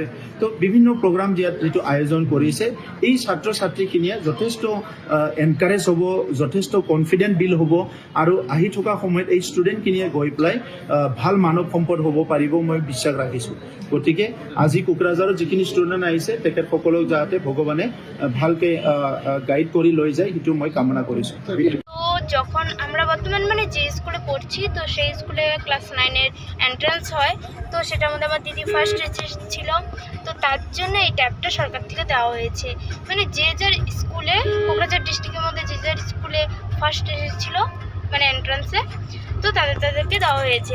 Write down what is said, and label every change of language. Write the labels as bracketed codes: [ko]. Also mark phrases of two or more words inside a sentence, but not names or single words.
[as] তো বিভিন্ন প্ৰগ্ৰাম দিয়াত যিটো আয়োজন কৰিছে, এই ছাত্ৰ ছাত্ৰীখিনিয়ে যথেষ্ট এনকাৰেজ হ'ব, যথেষ্ট [en] confident build [as] হ'ব, আৰু আহি থকা সময়ত এই ষ্টুডেণ্টখিনিয়ে গৈ পেলাই ভাল মানৱ সম্পদ হ'ব পাৰিব, মই বিশ্বাস ৰাখিছোঁ। গতিকে আজি কোকৰাঝাৰত যিখিনি ষ্টুডেণ্ট আহিছে তেখেতসকলক যাতে ভগৱানে ভালকে গাইড কৰি লৈ যায়, সেইটো মই কামনা কৰিছোঁ। [bn] তো যখন আমরা বর্তমান যে স্কুলে পড়ছি, তো সেই স্কুলে ক্লাস 9-এর এন্ট্রান্স হয়। তো সেটার মধ্যে আমার দিদি ফার্স্ট ছিল। তো তার জন্য এই ট্যাবটা সরকার থেকে দেওয়া হয়েছে। যে যার স্কুলে, কোকরাঝাড় ডিস্ট্রিক্টের মধ্যে যে যার স্কুলে ফার্স্ট এসেছিল এন্ট্রান্সে, তো তাদেরকে দেওয়া হয়েছে।